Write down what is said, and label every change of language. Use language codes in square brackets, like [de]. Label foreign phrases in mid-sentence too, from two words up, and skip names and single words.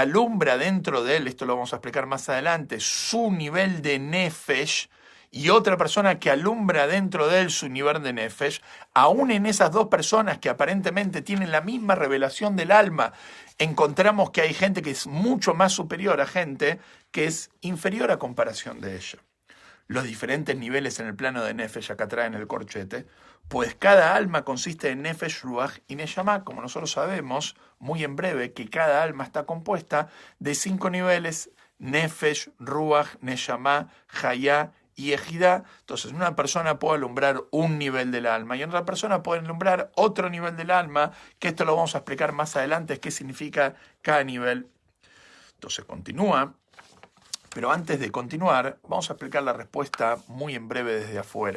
[es] alumbra dentro de él, esto lo vamos a explicar más adelante, su nivel de nefesh, y otra persona que alumbra dentro de él su nivel de nefesh, aún en esas dos personas que aparentemente tienen la misma revelación del alma, encontramos que hay gente que es mucho más superior a gente que es inferior a comparación de ella. Los diferentes niveles en el plano de nefesh, acá traen el corchete, pues cada alma consiste en nefesh, ruach y neshama, como nosotros sabemos, muy en breve, que cada alma está compuesta de 5 niveles, nefesh, ruach, neshama, hayá y ejidá. Entonces una persona puede alumbrar un nivel del alma y otra persona puede alumbrar otro nivel del alma, que esto lo vamos a explicar más adelante, qué significa cada nivel. Entonces continúa. Pero antes de continuar, vamos a explicar la respuesta muy en breve desde afuera.